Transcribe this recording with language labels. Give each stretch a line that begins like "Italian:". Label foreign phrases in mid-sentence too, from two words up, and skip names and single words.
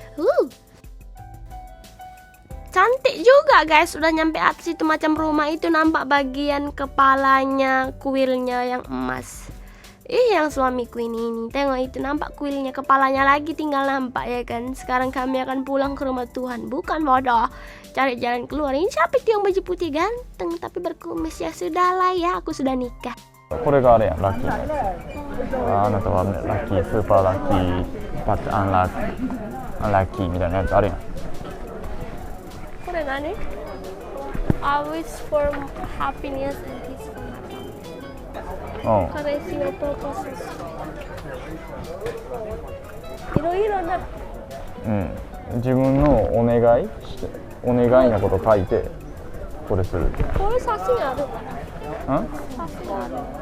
Indonesian: Cantik juga guys, udah nyampe atas itu macam rumah itu, nampak bagian kepalanya kuilnya yang emas. Yang suamiku ini tengok itu, nampak kuilnya, kepalanya lagi tinggal nampak ya kan. Sekarang kami akan pulang ke rumah Tuhan, bukan bodoh, cari jalan keluar. Ini siapa itu yang baju putih ganteng tapi berkumis? Ya sudahlah ya, aku sudah nikah.
Japanese: これがあれやん、ラッキーなやつ。あなたはラッキー、スーパーラッキー、パッチアンラッキーみたいなやつあるやん。これ何？
English: I wish for happiness and peaceful.
Japanese: 彼氏のプロポーズ。いろいろな。自分のお願いのこと書いてこれする。これ写真ある？写真ある。